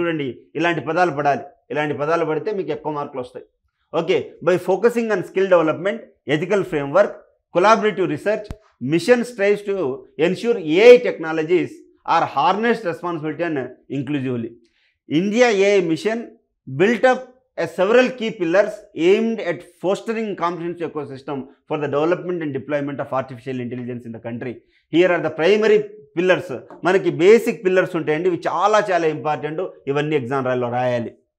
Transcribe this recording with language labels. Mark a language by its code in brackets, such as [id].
[te] చూడండి, ఇలాంటి పదాలు పడాలి. ఇలాంటి పదాలు పడితే మీకు ఎక్కువ మార్కులు వస్తాయి. [en] Okay, by focusing on skill development, ethical framework, collaborative research, mission strives to ensure AI technologies are harnessed responsibility and inclusively. India AI mission built up several key pillars aimed at fostering comprehensive ecosystem for the development and deployment of artificial intelligence in the country. Here are the primary pillars. [te] మనకి basic pillars ఉంటాయండి, ఇవి చాలా important. ఇవన్నీ exam రాయాలి.